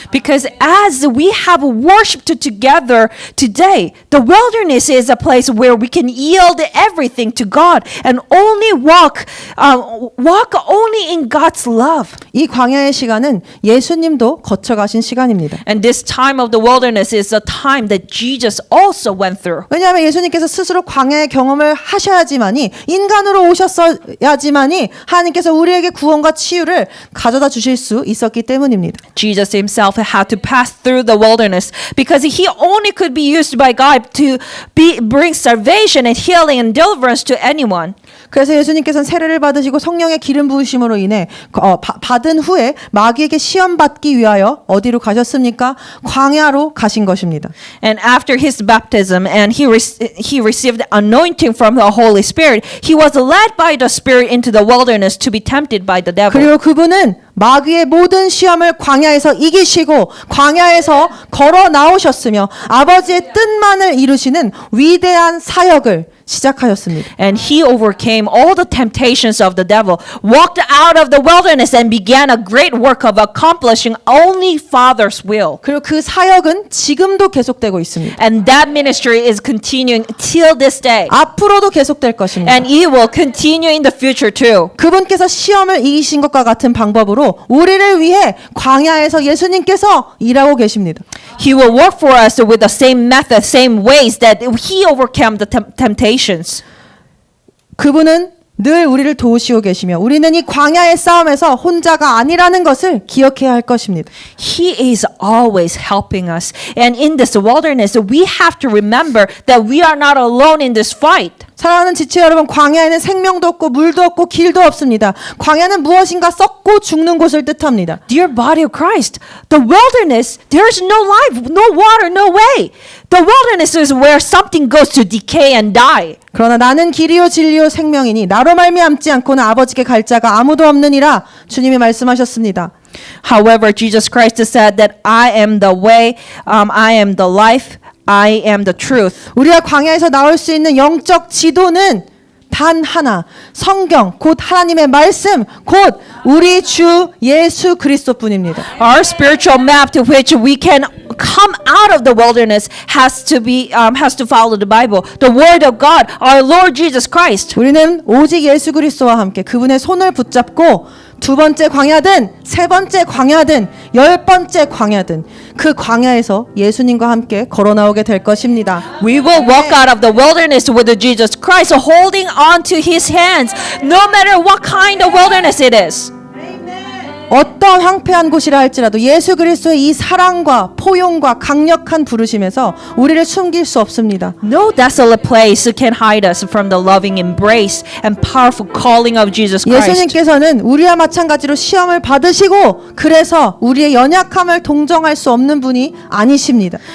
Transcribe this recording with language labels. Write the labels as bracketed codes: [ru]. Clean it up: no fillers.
[en] Because as we have worshipped together today, the wilderness is a place where we can yield everything to God and only walk only in God's love. [ko] 이 광야의 시간은 예수님도 거쳐가신 시간입니다. [en] And this time of the wilderness is a time that Jesus also went through. [ko] 왜냐하면 예수님께서 스스로 광야의 경험을 하셔야지만이 인간으로 오셨어야지만이 하나님께서 우리에게 구원과 치유를 가져다 주실 수 있었기 때문입니다. [en] Jesus himself had to pass through the wilderness because he only could be used by God to bring salvation and healing and deliverance to anyone. [ko] 그래서 예수님께서는 세례를 받으시고 성령의 기름 부으심으로 인해 받은 후에 마귀에게 시험 받기 위하여 어디로 가셨습니까? 광야로 가신 것입니다. [en] And after his baptism and he received anointing from the Holy Spirit, he was led by the Spirit into the wilderness to be tempted by the devil. [ko] 그리고 그분은 마귀의 모든 시험을 광야에서 이기시고 광야에서 걸어 나오셨으며 아버지의 뜻만을 이루시는 위대한 사역을 시작하였습니다. [en] And he overcame all the temptations of the devil, walked out of the wilderness and began a great work of accomplishing only Father's will. [ko] 그리고 그 사역은 지금도 계속되고 있습니다. [en] And that ministry is continuing till this day. [ko] 앞으로도 계속될 것입니다. [en] And it will continue in the future too. [ko] 그분께서 시험을 이기신 것과 같은 방법으로 우리를 위해 광야에서 예수님께서 일하고 계십니다. [en] He will work for us with the same method, same ways that he overcame the temptations. [ko] 그분은 늘 우리를 도우시고 계시며 우리는 이 광야의 싸움에서 혼자가 아니라는 것을 기억해야 할 것입니다. [en] He is always helping us. And in this wilderness, we have to remember that we are not alone in this fight. [ko] 사랑하는 지체 여러분, 광야에는 생명도 없고 물도 없고 길도 없습니다. 광야는 무엇인가 썩고 죽는 곳을 뜻합니다. [en] Dear body of Christ, the wilderness, there's no life, no water, no way. The wilderness is where something goes to decay and die. [ko] 그러나 나는 길이요 진리요 생명이니 나로 말미암지 않고는 아버지께 갈 자가 아무도 없느니라 주님이 말씀하셨습니다. [en] However, Jesus Christ said that I am the way, I am the life, I am the truth. [ko] 우리가 광야에서 나올 수 있는 영적 지도는 단 하나, 성경, 곧 하나님의 말씀, 곧 우리 주 예수 그리스도뿐입니다. [en] Our spiritual map to which we can come out of the wilderness has to follow the Bible, the Word of God, our Lord Jesus Christ. [ko] 우리는 오직 예수 그리스도와 함께 그분의 손을 붙잡고 두 번째 광야든 세 번째 광야든 열 번째 광야든 그 광야에서 예수님과 함께 걸어 나오게 될 것입니다. [en] We will walk out of the wilderness with Jesus Christ, holding on to His hands, no matter what kind of wilderness it is. [ko] 어떤 황폐한 곳이라 할지라도 예수 그리스도의 이 사랑과 포용과 강력한 부르심에서 우리를 숨길 수 없습니다. [en] No desolate place can hide us from the loving embrace and powerful calling of Jesus Christ. [ko] 예수님께서는 우리와 마찬가지로 시험을 받으시고 그래서 우리의 연약함을 동정할 수 없는 분이 아니십니다.